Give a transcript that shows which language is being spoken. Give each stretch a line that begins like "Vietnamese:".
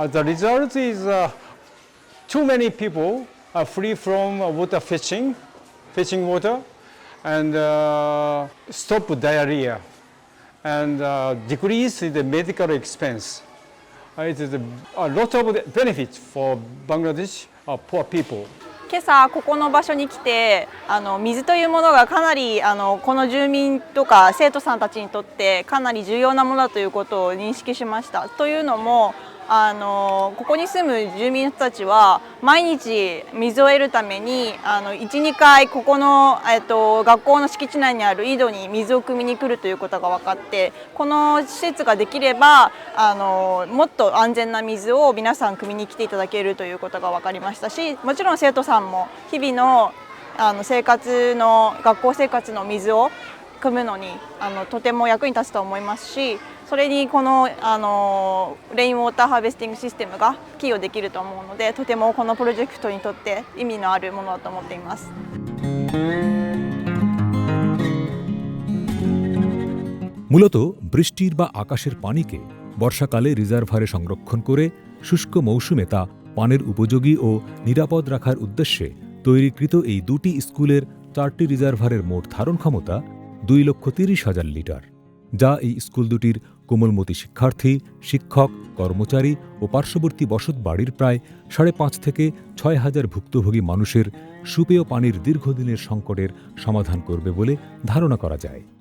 English: The result is too many people are free from water fetching water, and stop diarrhea, and decrease the medical expense. It is a lot of benefits for Bangladesh poor people.
Japanese: 今朝ここの場所に来て水というものがかなりこの住民とか生徒さんたちにとってかなり重要なものだということを認識しました。というのもここに住む住民の人たちは毎日水を得るために1、2回ここの、学校の敷地内にある井戸に水を汲みに来るということが分かって、この施設ができればもっと安全な水を皆さん汲みに来ていただけるということが分かりましたし、もちろん生徒さんも日々の学校生活の水を汲むのにとても役に立つと思いますし、それにこのレインウォーターハーベスティングシステムが寄与できると思うので、とてもこのプロジェクトにとって意味のあるものだと思っています。
Bangla: মূলত বৃষ্টির বা আকাশের পানিকে বর্ষাকালে রিজার্ভারে সংরক্ষণ করে শুষ্ক মৌসুমে তা পানের উপযোগী ও নিরাপদ রাখার উদ্দেশ্যে তৈরিকৃত এই দুটি স্কুলের 4টি রিজার্ভারের মোট ধারণ ক্ষমতা 2,30,000 লিটার, যা এই স্কুল দুটির কোমলমতি শিক্ষার্থী, শিক্ষক, কর্মচারী ও পার্শ্ববর্তী বসত বাড়ির প্রায় 5,500 থেকে 6,000 ভুক্তভোগী মানুষের সুপেয় পানির দীর্ঘদিনের সংকটের সমাধান করবে বলে ধারণা করা যায়।